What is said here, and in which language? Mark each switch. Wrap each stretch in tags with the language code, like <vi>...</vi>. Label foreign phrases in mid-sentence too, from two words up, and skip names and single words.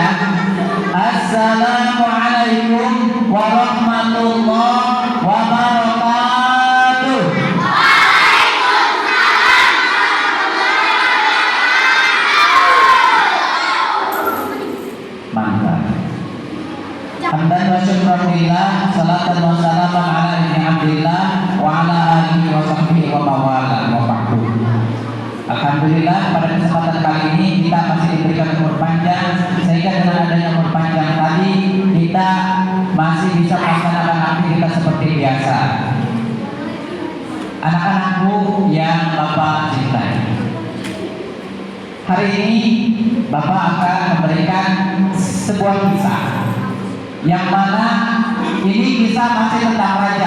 <ar>السلام عليكم ورحمة الله وبركاته.</ar> <id>Mantap.</id> <ar>حمدا وشكرا لله، صلاة وسلاما على ابن عبد الله وعلى آله وصحبه ومن والاه وبعد.</ar> <id>Alhamdulillah, pada kesempatan kali ini kita masih diberikan umur panjang, sehingga dengan adanya umur panjang tadi kita masih bisa melaksanakan aktivitas seperti biasa. Anak-anakku yang Bapak cintai, hari ini Bapak akan memberikan sebuah kisah yang mana ini kisah masih tentang raja.</id>